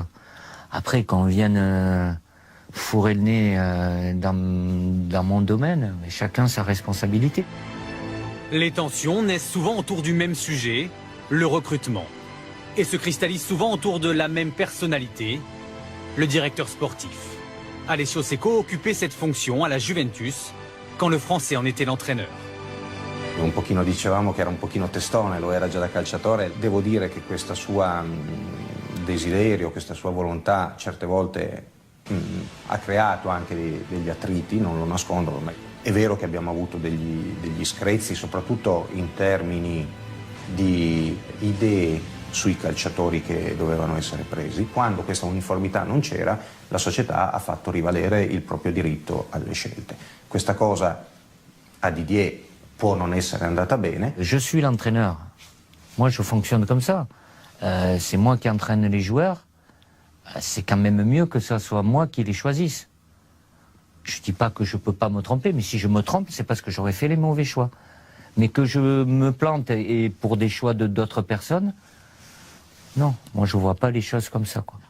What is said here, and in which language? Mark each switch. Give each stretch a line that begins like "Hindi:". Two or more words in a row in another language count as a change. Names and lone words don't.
French: Après, quand on vienne fourrer le nez dans mon domaine, mais chacun sa responsabilité. Les tensions naissent souvent autour du même sujet, le recrutement. Et se cristallisent souvent autour de la même personnalité, le directeur sportif. Alessio Secco occupait cette fonction à la Juventus quand le Français en était l'entraîneur.
Italian: Un pochino dicevamo che era un pochino testone, lo era già da calciatore. Devo dire che questa sua desiderio, questa sua volontà certe volte ha creato anche degli attriti, non lo nascondo. Ma è vero che abbiamo avuto degli screzi, soprattutto in termini di idee sui calciatori che dovevano essere presi. Quando questa uniformità non c'era, la società ha fatto rivalere il proprio diritto alle scelte. Questa cosa a Didier può non essere andata bene.
French: Je suis l'entraîneur. Moi, je fonctionne comme ça. C'est moi qui entraîne les joueurs. C'est quand même mieux que ce soit moi qui les choisisse. Je dis pas que je peux pas me tromper, mais si je me trompe, c'est parce que j'aurais fait les mauvais choix. Mais que je me plante et pour des choix de d'autres personnes, non, moi je vois pas les choses comme ça, quoi.